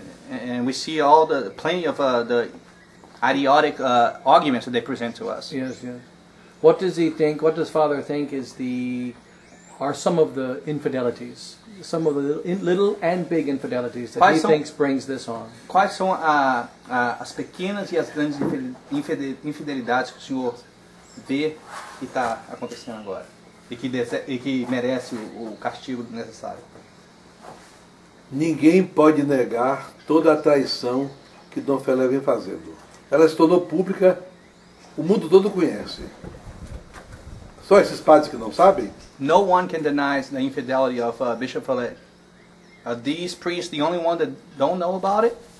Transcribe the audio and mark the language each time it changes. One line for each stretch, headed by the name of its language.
English: And we see all the plenty of the idiotic arguments that they present to us. Yes, yes. What does he think? What does Father think are some of the infidelities, some of the little and big infidelities that he thinks brings this on?
Portuguese: Quais são as pequenas e as grandes infidelidades que o senhor vê que está acontecendo agora e que merece o castigo necessário? Ninguém pode negar toda a traição que Dom Felé vem fazendo. Ela se tornou pública, o mundo todo conhece. Só esses padres que não sabem?
English: No one can deny the infidelity of Bishop Fallet. Are these priests the only one that don't know about it?